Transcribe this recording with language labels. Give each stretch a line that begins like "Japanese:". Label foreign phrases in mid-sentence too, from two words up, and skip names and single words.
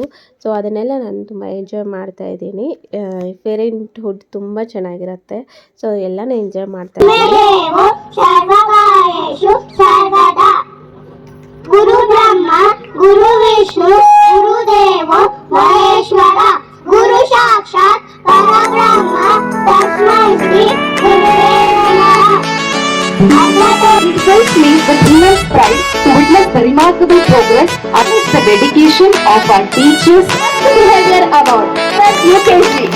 Kannada: ಸೊ ಅದನ್ನೆಲ್ಲ ನಾನು ತುಂಬ ಎಂಜಾಯ್ ಮಾಡ್ತಾ ಇದ್ದೀನಿ. ಪೇರೆಂಟ್ಹುಡ್ ತುಂಬ ಚೆನ್ನಾಗಿರುತ್ತೆ. ಸೊ ಎಲ್ಲನೂ ಎಂಜಾಯ್ ಮಾಡ್ತಾ ಇದ್ದೀನಿ.
Sanskrit: ಗುರು ಬ್ರಹ್ಮ ಗುರು ವಿಷ್ಣು ಗುರುದೇವ ಮಹೇಶ್ವರ ಗುರು ಸಾಕ್ಷಾತ್ ಪರಬ್ರಹ್ಮ ತಸ್ಮೈ ಶ್ರೀ ಗುರುವೇ ನಮಃ.
English: It fills me with immense pride to witness the remarkable progress amidst the dedication of our teachers. Behavior Award for UKG.